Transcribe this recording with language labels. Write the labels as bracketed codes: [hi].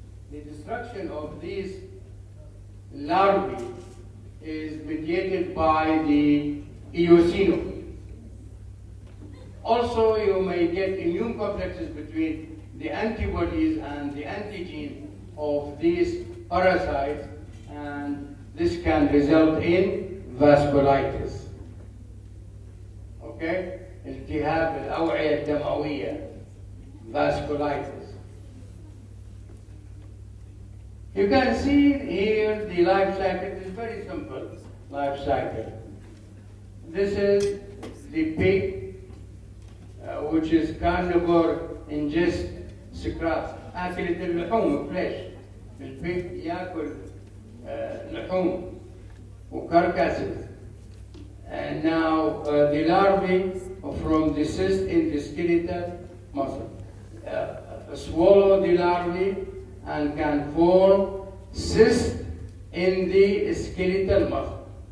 [en] The destruction of these larvae is mediated by the eosinophils. Also, you may get immune complexes between the antibodies and the antigen of these parasites, and this can result in vasculitis. Okay? [ar] التهاب الأوعية الدموية, vasculitis. [en] You can see here the life cycle. It is very simple life cycle. This is the pig, which is carnivore, ingest scraps, [ar] أكلة اللحوم, [en] flesh. [ar] البيج يأكل لحوم وcarcasses. [en] And now the larvae from the cyst in the skeletal muscle swallow the larvae and can form cyst in the skeletal muscle.